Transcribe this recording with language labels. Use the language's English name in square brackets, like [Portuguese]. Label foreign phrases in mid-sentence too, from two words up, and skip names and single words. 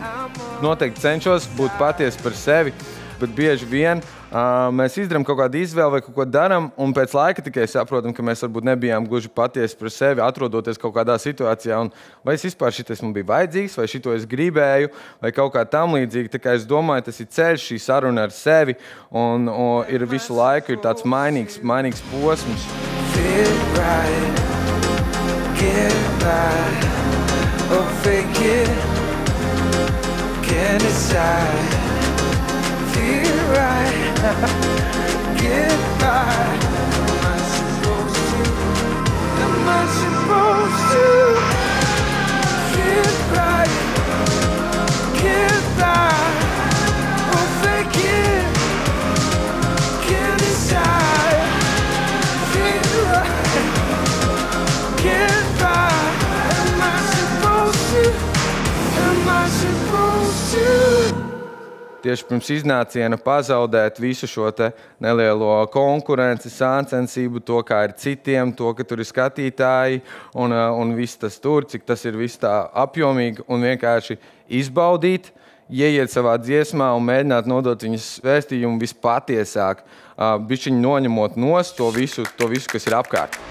[Latvian] Noteikti cenšos būt patiesi par sevi, bet bieži vien mēs izdarām kaut kādu izvēli vai kaut ko darām, un pēc laika tikai saprotam, ka mēs varbūt nebijām gluži patiesi par sevi, atrodoties kaut kādā situācijā. Un vai vispār šitais man bija vajadzīgs, vai šito es gribēju, vai kaut kā tam līdzīgi. Tā kā es domāju, tas ir ceļš, šī saruna ar sevi, un ir visu laiku ir tāds mainīgs posms. [English] Fit right, get by, or fake it, can't decide. Feel right, get by. Am I supposed to? Am I supposed to? Feel right, get by. Or fake it, can't decide. Feel right, get by. Am I supposed to? Am I supposed to? [Latvian] Tieši pirms iznāciena pazaudēt visu šo te nelielo konkurenci, sāncensību, to, kā ir citiem, to, ka tur ir skatītāji un viss tas tur, cik tas ir viss tā apjomīgi un vienkārši izbaudīt, ieiet savā dziesmā un mēģināt nodot viņas vēstījumu vispatiesāk, bišķiņi noņemot nost to visu, kas ir apkārt.